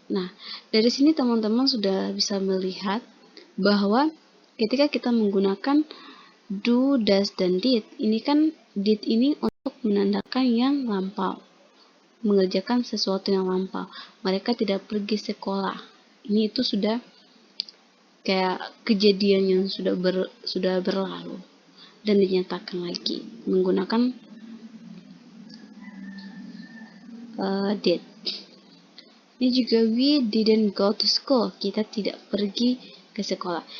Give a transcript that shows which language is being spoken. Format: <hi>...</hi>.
<id>Nah, dari sini teman-teman sudah bisa melihat bahwa ketika kita menggunakan do, does, dan did, ini kan did ini untuk menandakan yang lampau, mengerjakan sesuatu yang lampau. Mereka tidak pergi sekolah. Ini itu sudah kayak kejadian yang sudah berlalu dan dinyatakan lagi menggunakan did. Ini juga</id> <en>we didn't go to school.</en> <id>Kita tidak pergi ke sekolah.</id>